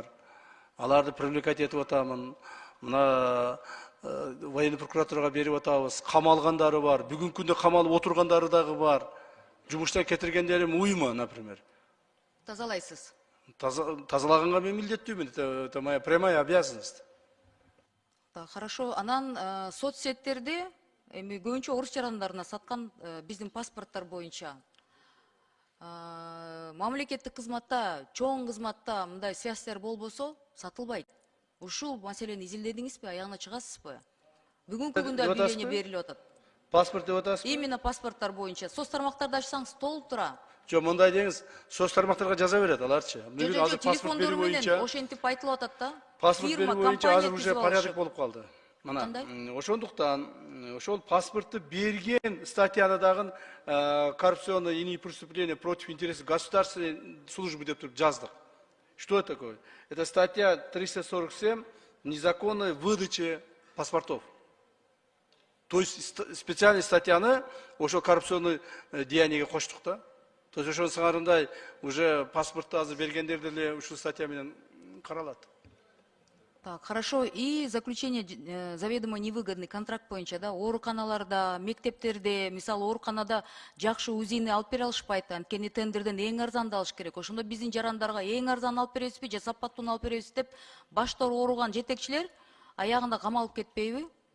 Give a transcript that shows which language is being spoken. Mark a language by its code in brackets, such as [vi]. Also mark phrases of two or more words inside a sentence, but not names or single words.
[ky] Аларды привлекать этип атамын. Мына военный прокуратурага берип атабыз. Камалгандары бар. Бүгүнкү күндө камалып отургандары дагы бар. Жумуштан кетиргендерим уйма, например. Тазалайсыз. Тазалаганга мен милдеттүүмүн. [ru] Это моя прямая обязанность. Хорошо. [ky] Анан соцсеттерде эми көбүнчө орус жарандарына саткан биздин паспорттор боюнча мамлекеттик кызматта, чоң кызматта мындай связьтер болбосо сатылбайт. Ушул маселени изилдедиңизби, аягына чыгасызбы? Бүгүнкү күндө объявление берилип атат. Паспорт деп атасызбы? Именно паспорттор боюнча. Соц тармактарды ачсаңыз толуп тура. Жок, мындай деңиз, соц тармактарга жаза берет аларчы. Жок, Азыр паспорт берүү боюнча, ошентип айтылып атат да. паспорт берүү боюнча азыр [ru] уже порядок [ky] болуп. болуп калды. Мына, Кандай? ошондуктан ошол паспортты берген статьяны дагы [ru] коррупционные иные преступления против интересов государственной службы [ky] деп туруп жаздык. [ru] Что это такое? Это статья 347 незаконной выдачи паспортов. То есть специальный [ky] статьяны ошол коррупционный деяниеге коштук да. [ru] То есть [ky] ошонун сыңарындай уже паспортты азыр бергендер деле ушул статья менен каралат. [ru] Так, хорошо. И заключение заведомо невыгодный контракт [ky] боюнча да, ооруканаларда, мектептерде, мисалы ооруканада жакшы УЗИни алып бере алышпайт. Анткени тендерден эң арзанды алыш керек. Ошондо биздин жарандарга эң арзан алып беребизби, же сапаттууну алып беребиз деп баштары ооруган жетекчилер аягында камалып кетпейби?